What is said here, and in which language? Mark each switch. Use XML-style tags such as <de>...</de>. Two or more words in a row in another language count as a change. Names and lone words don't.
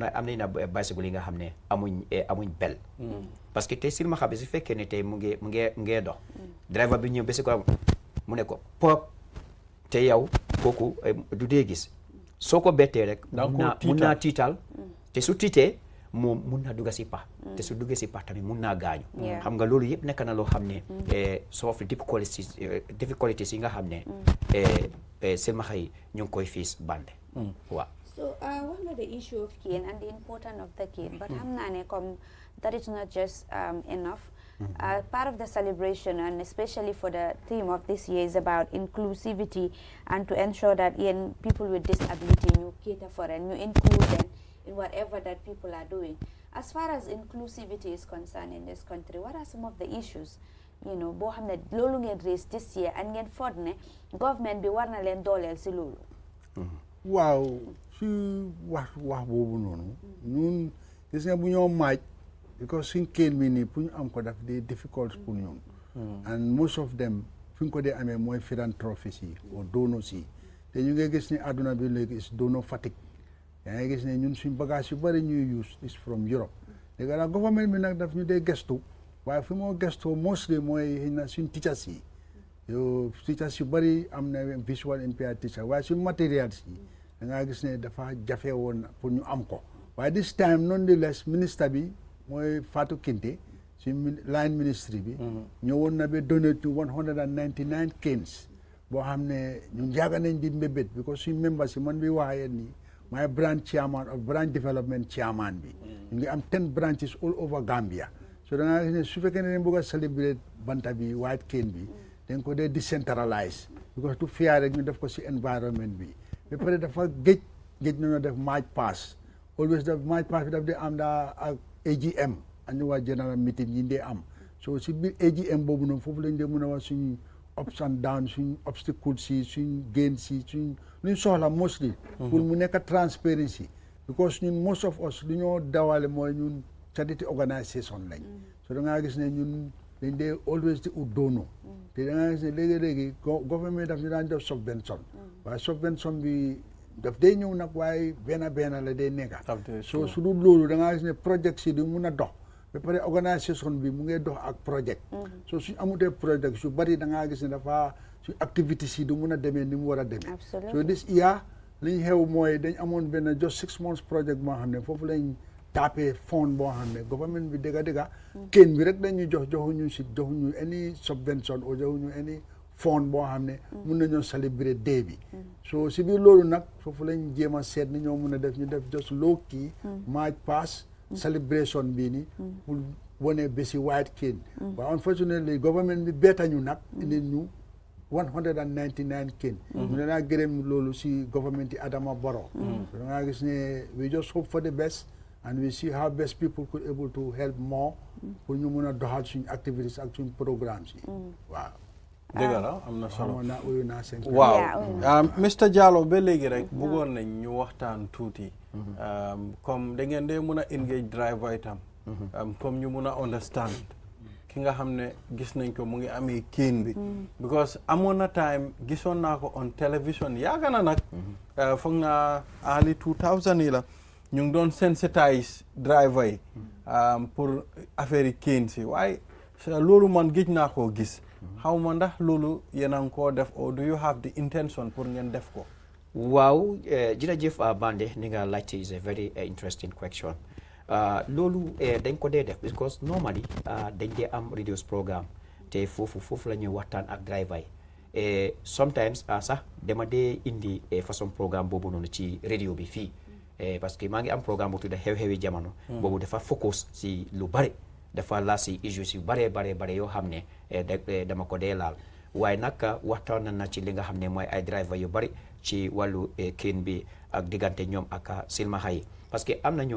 <wo>na bicycle yi nga xam ne amuñ bel</wo> <fr>parce que</fr> <wo>tey silmaxa bi su fekkee ne tey mu ngee dox driver bi ñëw ba si ko mu ne ko pop te yow kooku du dee gis soo ko bettee rek mun naa tiital te su tiitee moom mun naa dugga si pax te su duggee si pax tamit mun naa gaañu xam nga loolu yëpp nekk na loo xam ne</wo> <en>some of the difficulties</en> <wo>yi nga xam ne silmaxa yi ñu ngi koy fiis bande waaw.</wo> <en>So what about the issue of cane and the importance of the cane? But that is not just enough. Part of the celebration, and especially for the theme of this year, is about inclusivity and to ensure that people with disability, you cater for and you include them in whatever that people are doing. As far as inclusivity is concerned in this country, what are some of the issues?</en> <wo>Boo xam ne loolu ngeen</wo> <en>raise this year and</en> <wo>ngeen foog ne government bi war na leen dooleel si loolu. waaw si wax boobu noonu ñun gis nga bu ñoo maaj because suñ kenn bi nii pour ñu am ko daf di difficult pour ñun</wo> <en>and most of them</en> <wo>fi ñu ko dee amee mooy philanthropies yi o donors yi te ñu ngi gis ni àdduna bi léegi</wo> <en>is donor fatigue</en> <wo>yaa ngi gis ne ñun suñ bagage yu bëri ñuy use</wo> <en>is from Europe</en> <wo>léegi nag government bi nag daf ñu dee gestu waaye fi moo gestoo mostly mooy na suñ teachers yi yow teachers yu bëri am na</wo> <en>visual impaired teacher</en> <wo>waaye suñ materials yi da ngaa gis ne dafa jafe woon pour ñu am ko waaye</wo> <en>this time nonetheless</en> <wo>ministre bi mooy Fatou Kinte suñ</wo> <en>line ministry</en> <wo>bi ñëwoon na ba</wo> <en>donate to</en> <wo>199 canes boo xam ne ñun yàgg nañ di mbébét because suñ members yi man bi waxee nii maay</wo> <en>branch chairman of branch development chairman</en> <wo>bi ñu ngi am</wo> <en>10 branches all over Gambia</en> <wo>so da ngaa gis ne su fekkee ne dañ bëgg a celebrate banta bi</wo> <en>white cane</en> <wo>bi dañ ko dee decentralize because du fiyaa rek ñu def ko si environment bi ba pare dafa géej nañoo def</wo> <en>march pass always</en> <wo>def</wo> <en>march pass</en> <wo>bi daf dee am daa ak</wo> <en>AGM annual general</en> <wo>meeting yi dee am so si biir AGM boobu noonu foofu lañ dee mën a wax suñ</wo> <en>ups and downs</en> <wo>suñ obstacles yi suñ gains yi suñ luñ soxla mostly pour mu nekk transparency because ñun</wo> <en>most of us</en> <wo>lu ñoo dawale mooy ñun</wo> <en>charity organisation</en> <wo>lañ so da ngaa gis ne ñun dañ dee always di ut doono te da ngaa gis ne léegi-léegi government daf ñu daan def subvention waaye subvention bi daf dee ñëw nag waaye benn la dee nekka so su dul loolu da ngaa gis ne project si di mun a dox ba pare organisation bi mu ngi dox ak project so suñ amutee project su bari da ngaa gis ne dafa suñ activité si du mun a demee ni mu war a demee so</wo> <en>this year</en> <wo>li ñu xew mooy dañ amoon benn</wo> <en>just 6 months project</en> <wo>moo xam ne foofu lañ tapé fond boo xam ne government bi dëgga kenn bi rek dañuy joxuñu</wo> <en>any subvention</en> <wo>o joxuñu any fond boo xam ne mun nañoo célébrer day bi so si biir loolu nag foofu lañ jéem a seet ni ñoo mun a def ñu def just</wo> <en>low key march pass celebration</en> <wo>bii ni pour wane bési</wo> <en>white cane</en> <wo>waaye unfortunately government bi beetañu nag indi ñu 199 cane ñu ne naa gërëm loolu si government yi Adama Barrow da nga gis ne</wo> <en>we just hope for the best and we see how best people could able to help more</en> <wo>pour ñu mun a doxal suñ activities ak suñ programmes yi waaw dëgg la am na solo waaw Mr Jallow ba léegi rek bëggoon nañ ñu waxtaan tuuti comme da ngeen dee mun a engage driver itam comme ñu mun a understand ki nga xam ne gis nañ ko mu ngi amee cane bi because amoon na time gisoon naa ko</wo> <en>on television</en> <wo>yaaga na nag foog naa</wo> <en>early 2000</en> <wo>yi la ñu ngi doon sensitise driver yi pour affaire yi cane si waaye loolu man gëj naa koo gis xaw ma ndax loolu yéen a ngi koo def</wo> <en>or do you have the intention</en> <wo>pour ngeen def ko waaw jërëjëf Bande ni nga laajte</wo> <en>is a very interesting question</en> <wo>loolu dañ ko dee def because normally dañ dee am radios programme te foofu la ñuy waxtaan ak driver yi sometimes sax dama dee indi façon programme boobu noonu ci radio bi fii</wo> <fr>parce que</fr> <wo>maa ngi am programme bu tudda xew-xewi jamono boobu dafa focus si lu bari dafa laa si issues yu bare yoo xam ne dama ko dee laal waaye nag waxtaan na ci li nga xam ne mooy ay driver yu bari ci wàllu cane bi ak diggante ñoom ak silmaxa yi</wo> <fr>parce que</fr> <wo>am na ñoo</wo>